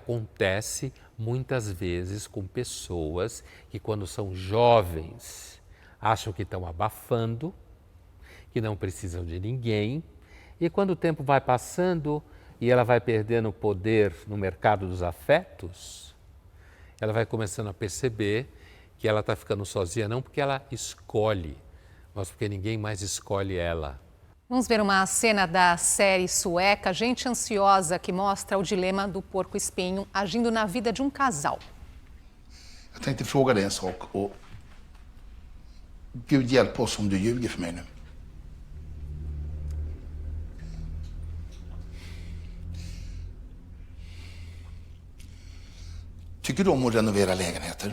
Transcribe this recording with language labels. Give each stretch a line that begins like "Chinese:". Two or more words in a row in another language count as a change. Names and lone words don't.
Portuguese: acontece muitas vezes com pessoas que, quando são jovens, acham que estão abafando, que não precisam de ninguém, e quando o tempo vai passando e ela vai perdendo poder no mercado dos afetos, ela vai começando a perceber que ela está ficando sozinha, não porque ela escolhe, mas porque ninguém mais escolhe ela. Vamos ver uma cena da série sueca Gente Ansiosa, que mostra o dilema do porco-espinho agindo na vida de um casal.
Swedish: Jag tänkte fråga dig en sak och Gud hjälp oss om du ljuger för mig nu. Tycker du om att renovera lägenheter?